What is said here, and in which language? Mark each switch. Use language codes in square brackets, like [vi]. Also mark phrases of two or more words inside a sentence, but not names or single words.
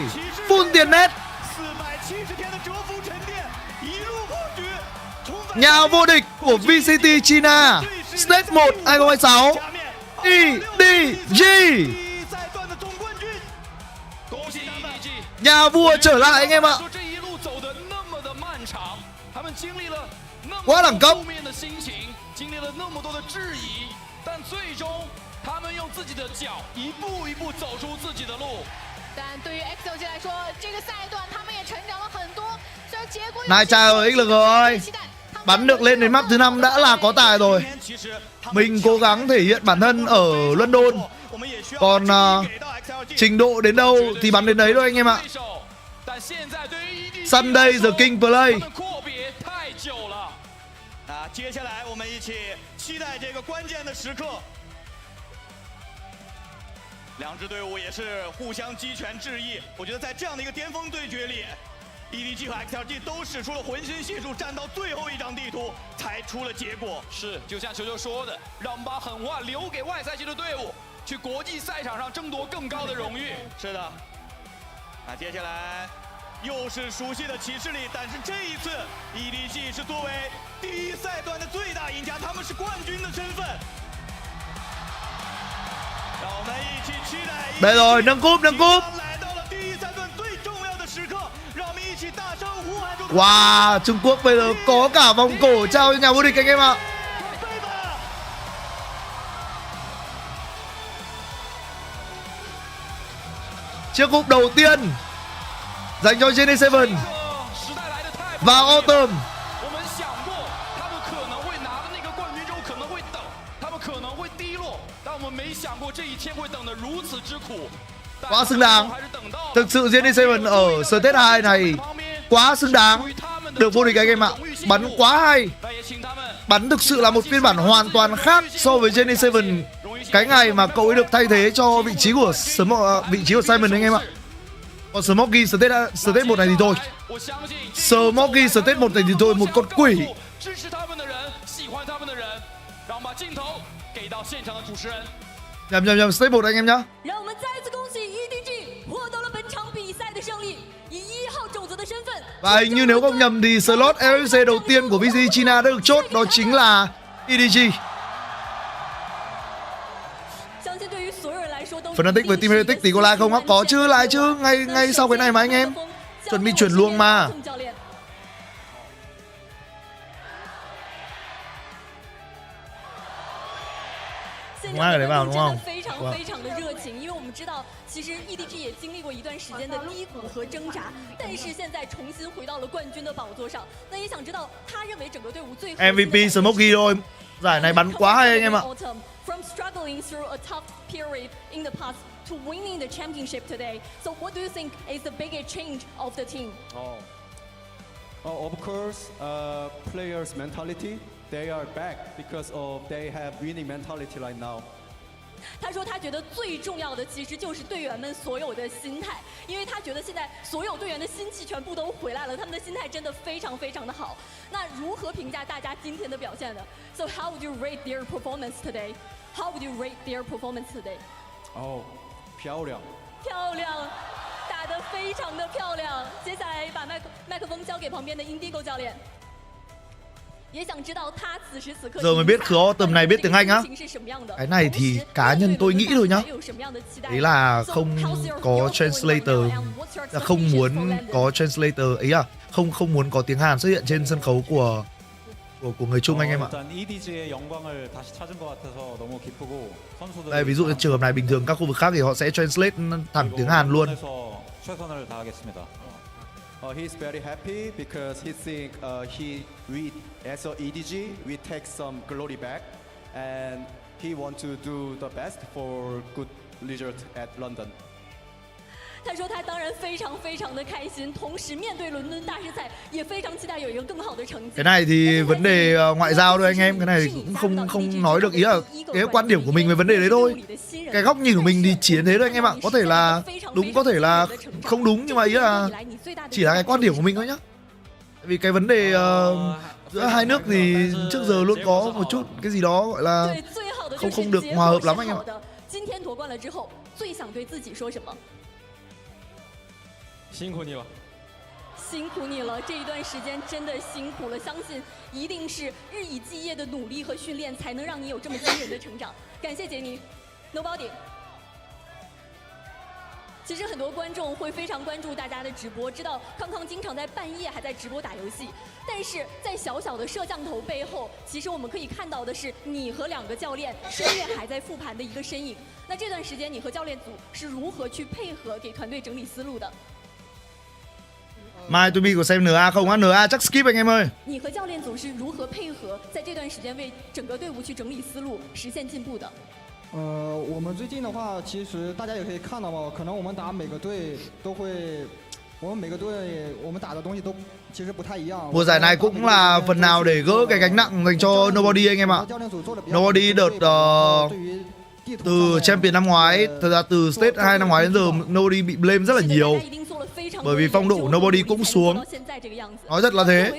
[vi] Full tiền net. Nhà vô địch của VCT China Stage 1 2026 EDG. Nhà vua trở lại anh em ạ. Quá đẳng cấp. [zh] 他们用自己的脚一步一步走出自己的路。但对于 XLG 来说，这个赛段他们也成长了很多。虽然结果 [vi] Này chào ở XLG ơi. Bắn được lên đến map thứ 5 đã là có tài rồi. Mình cố gắng thể hiện bản thân ở London. Còn trình độ đến đâu thì bắn đến đấy thôi anh em ạ. [en] Sunday the King Play. [zh] 接下来我们一起期待这个关键的时刻。两支队伍也是互相击拳致意。我觉得在这样的一个巅峰对决里 ，EDG 和 XLG 都使出了浑身解数，站到最后一张地图才出了结果。是，就像球球说的，让我们把狠话留给外赛区的队伍，去国际赛场上争夺更高的荣誉。是的。那接下来又是熟悉的骑士里，但是这一次 EDG 是作为第一赛段的最大赢家，他们是冠军的身份。 [vi] Đây rồi, nâng cúp. Wow, Trung Quốc bây giờ có cả vòng cổ trao cho nhà vô địch anh em ạ. Chiếc cúp đầu tiên dành cho Jenny Seven và Autumn. [zh] 没想过这一天会等得如此之苦。 [vi] Quá xứng đáng. Thực sự Jenny Seven ở stage 2 này quá xứng đáng được vô địch anh em ạ. Bắn quá hay. Bắn thực sự là một phiên bản hoàn toàn khác so với Jenny Seven cái ngày mà cậu ấy được thay thế cho vị trí của Simon anh em ạ. Còn Smokey stage 1 này thì thôi. Smokey stage 1 này thì thôi, một con quỷ. Nhầm stage 1 anh em nhá. Và hình như nếu không nhầm thì slot LUC đầu tiên của VCT China đã được chốt, đó chính là EDG. Fnatic với Team Heretics thì có like không á? Có chứ, like chứ, ngay sau cái này mà anh em. Chuẩn bị chuyển luồng mà. Đúng ai ở đấy vào đúng không? [zh] 其实 EDG 也经历过一段时间的低谷和挣扎，但是现在重新回到了冠军的宝座上。那也想知道他认为整个队伍最 [vi] MVP Smokey thôi. Giải này bắn quá hay anh em ạ. [en] From struggling through a tough period in the past to winning the championship today. So what do you think is the biggest change of the team? Of course, players' mentality. They are back because of they have winning mentality right now. [zh] 他说他觉得最重要的其实就是队员们所有的心态，因为他觉得现在所有队员的心气全部都回来了，他们的心态真的非常非常的好。那如何评价大家今天的表现呢？ [en] So how would you rate their performance today? How would you rate their performance today? [zh] 漂亮，打得非常的漂亮。接下来把麦克风交给旁边的 Indigo 教练。 [vi] Giờ mới biết khứa tầm này biết tiếng Anh á. Cái này thì cá nhân tôi nghĩ thôi nhá. Đấy là không có translator, là không muốn có translator ấy à, không muốn có tiếng Hàn xuất hiện trên sân khấu của người Trung anh em ạ. Đây ví dụ trường hợp này bình thường các khu vực khác thì họ sẽ translate thẳng tiếng Hàn luôn. [en] He's very happy because he think as a EDG we take some glory back, and he want to do the best for good result at London. [zh] 他说他当然非常的开心，同时面对伦敦大师赛也非常期待有一个更好的成绩。 [vi] Cái này thì vấn đề ngoại giao thôi anh em, cái này thì cũng không nói được, ý là cái quan điểm của mình về vấn đề đấy thôi. Cái góc nhìn của mình thì chỉ thế thôi anh em ạ. Có thể là đúng, có thể là không đúng, nhưng mà ý là chỉ là cái quan điểm của mình thôi nhá. Vì cái vấn đề giữa hai nước thì trước giờ luôn có một chút cái gì đó gọi là không được hòa hợp lắm anh em ạ. [zh] 今天夺冠了之后，最想对自己说什么？辛苦你了，辛苦你了！这一段时间真的辛苦了，相信一定是日以继夜的努力和训练，才能让你有这么惊人的成长。感谢杰尼 ，Nobody。其实很多观众会非常关注大家的直播，知道康康经常在半夜还在直播打游戏，但是在小小的摄像头背后，其实我们可以看到的是你和2个教练深夜还在复盘的一个身影。那这段时间你和教练组是如何去配合，给团队整理思路的？ [vi] Mai Tumi có xem NA không á? NA chắc skip anh em ơi. [zh] 你和教练组是如何配合，在这段时间为整个队伍去整理思路，实现进步的？我们最近的话，其实大家也可以看到嘛，可能我们打每个队都会，我们每个队我们打的东西都其实不太一样。 [vi] Mùa giải này cũng là phần nào để gỡ cái gánh nặng dành cho Nobody anh em ạ. Nobody đợt từ Champion năm ngoái, thật ra từ Stage 2 năm ngoái đến giờ Nobody bị blame rất là nhiều. Bởi vì phong độ của Nobody cũng xuống. Nói thật là thế.